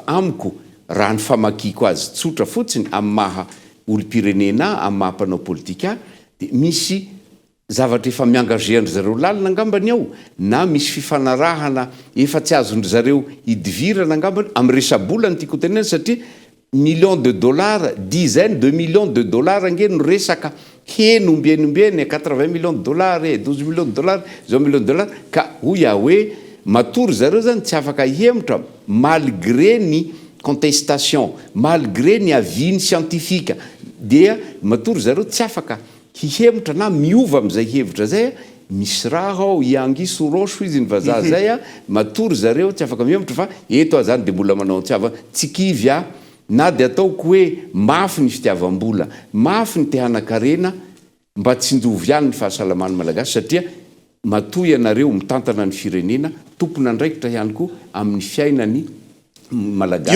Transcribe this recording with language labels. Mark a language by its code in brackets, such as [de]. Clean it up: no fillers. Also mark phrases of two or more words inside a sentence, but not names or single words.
[mg] amiko raha ny famakiko azy tsotra fotsiny amin'ny maha olo-pirenena amin'ny maha mpanao politika dia misy zavatra efa miangageandry zareo lalina angambany ao na misy fifanarahana efa tsy azondry zareo hidivirana angambany amin'ny resabolany tiako tenena satria [fr] millions de dollars, dizaines de millions de dollars [mg] ange no resaka henombienombeny [fr] 80 millions de dollars, 12 millions de dollars, 10 millions de dollars [mg] ka hoy hoe matory zareo zany tsy afaka hemotra malgré ny contestation malgré ny aviny scientifique dia matory zareo tsy afaka hihemotra na miova am'izay hevitra zay misy raha ao iangiso roso izy ny vazaha zay a matory zareo tsy afaka mihemotra fa eto zany de mbola manao tsiava tsikivy a na de ataoko hoe mafy ny fitiavam-bola mafy ny tehana-karena mba tsy ndovy ihany ny fahasalamany malagasy satria matoy ianareo mitantana ny firenena tompona andraikitra ihany koa amin'ny fiainany malagasy.